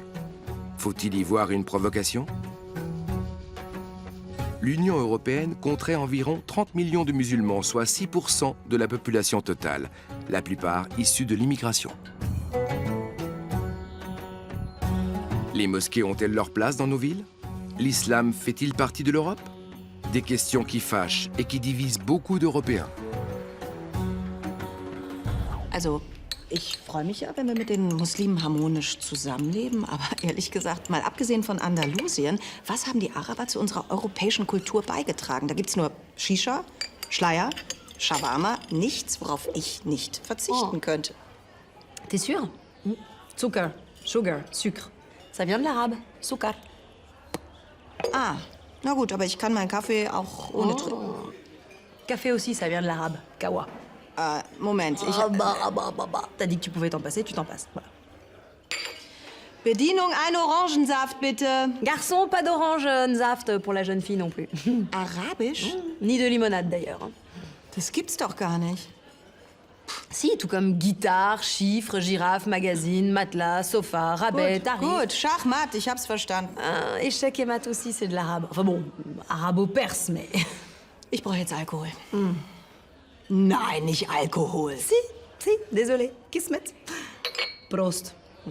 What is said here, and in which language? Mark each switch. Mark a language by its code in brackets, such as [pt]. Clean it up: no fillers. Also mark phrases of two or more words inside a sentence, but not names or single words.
[fr] Faut-il y voir une provocation ? L'Union européenne compterait environ 30 millions de musulmans, soit 6% de la population totale, la plupart issus de l'immigration. Les mosquées ont-elles leur place dans nos villes ? L'islam fait-il partie de l'Europe ? Des questions qui fâchent et qui divisent beaucoup d'Européens. [de] Also, ich freue mich ja, wenn wir mit den Muslimen harmonisch zusammenleben. Aber ehrlich gesagt, mal abgesehen von Andalusien, was haben die Araber zu unserer europäischen Kultur beigetragen? Da gibt's nur Shisha, Schleier, Shawarma, nichts, worauf ich nicht verzichten könnte. [fr] T'es sûr? Zucker, sugar, sucre. Ça vient de l'arabe. Sucre. [de] Ah, na gut, aber ich kann meinen Kaffee auch ohne [fr] Café aussi, ça vient de l'arabe. Kawa. [de] Moment, ich... [fr] T'as dit que tu pouvais t'en passer, tu t'en passes. Voilà. [de] Bedienung, ein Orangensaft, bitte. [fr] Garçon, pas d'orange-saft pour la jeune fille non plus. [de] Arabisch? [fr] Ni de limonade d'ailleurs. [de] Das gibt's doch gar nicht. [fr] Si, tout comme guitare, chiffres, girafe, magazine, matelas, sofa, rabais, tarif. [de] Gut, Schachmatt, ich hab's verstanden. [fr] Échec et maths aussi, c'est de l'arabe. Enfin bon, arabo-perse, mais... [de] Ich brauche jetzt Alkohol. Nein, nicht Alkohol. [fr] Si, désolé. Kismet. Prost.